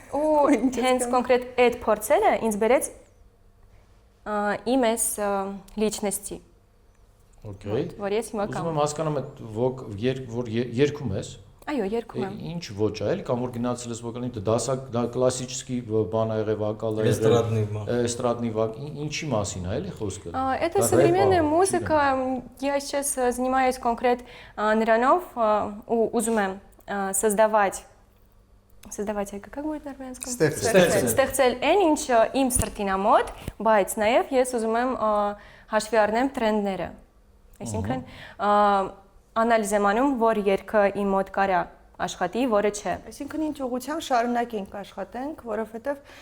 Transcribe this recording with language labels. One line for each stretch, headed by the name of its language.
Armenian: Ու հենց կոնկրետ այդ փորձելը ինձ բերեց իմ այս լիչնեսթի։
English: Okay։
Armenian: Որ ես հիմա Ուզում եմ հասկանամ այդ որ երգում ես։ Այո, երգում եմ։ Ինչ ոճ է, կամ որ գնացել ես վոկալին, դա կլասический բան ա եղել, վոկալ ա եղել,
Russian: эстрадный вокал,
Armenian: ինչի մասին է, էլի խոսքը։
Russian: Это современная музыка. Я сейчас занимаюсь конкрет
Armenian: նրանով ու ուզում եմ
Russian: создавать, как будет на армянском?
Armenian: Ստեղծել այն ինչ իմ սրտին է մոտ, բայց նաև ես ուզում եմ հաշվի առնեմ տրենդները։ Այսինքն անալիզ եմ անում, որ երգը իմ մոտ կարա աշխատի, որը չէ։ Այսինքն ինչ ուղղությամբ շարունակենք աշխատենք, որովհետև